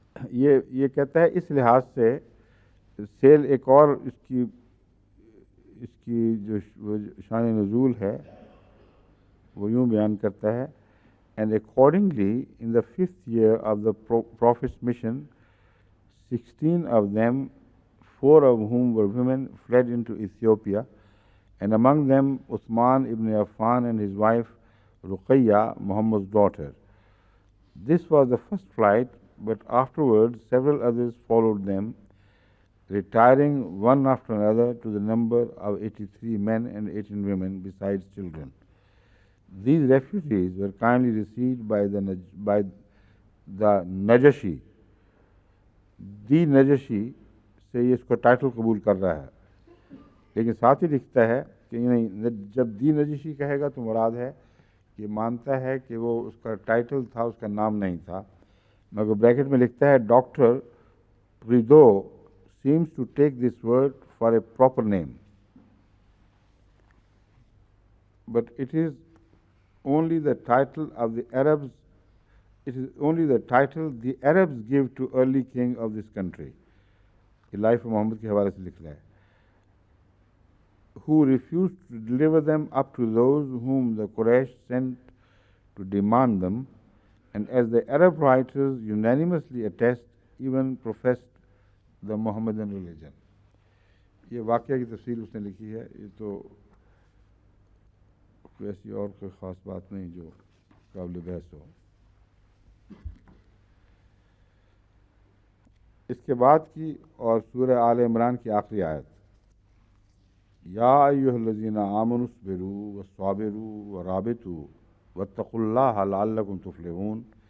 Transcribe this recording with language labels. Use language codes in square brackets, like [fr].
[ur] یہ کہتا ہے اس لحاظ سے سیل ایک اور اس کی جو شان نزول ہے وہ یوں بیان کرتا ہے. [en] And accordingly, in the 5th year of the Prophet's mission, 16 of them, 4 of whom were women, fled into Ethiopia, and among them Uthman ibn Affan and his wife Ruqayya, Muhammad's daughter. This was the first flight, but afterwards several others followed them, retiring one after another to the number of 83 men and 18 women besides children. These refugees were kindly received by the Najashi. [ur] دی نجشی سے یہ اس کو title قبول کر رہا ہے، لیکن ساتھ ہی لکھتا ہے کہ نہیں، جب دی نجشی کہے گا تو مراد ہے کہ مانتا ہے کہ وہ اس کا ٹائٹل تھا، اس کا نام نہیں تھا. مگر بریکٹ میں لکھتا ہے doctor پریدو [en] seems to take this word for a proper name, but it is only the title of the Arabs. It is only the title the Arabs give to early king of this country. [ur] یہ life محمد کے حوالے سے لکھ رہا ہے. [en] who refused to deliver them up to those whom the Quraysh sent to demand them, and as the Arab writers unanimously attest, even professed the Mohammedan religion. [ur] یہ واقعہ کی تفصیل اس نے لکھی ہے. یہ تو کوئی ایسی اور کوئی خاص بات نہیں جو قابل بحث ہو. اس کے بعد کی اور سورہ آل عمران کی آخری آیت، [ar] یا ایھا الذین آمنوا اصبروا وصابروا ورابطوا واتقوا اللہ لعلکم تفلحون.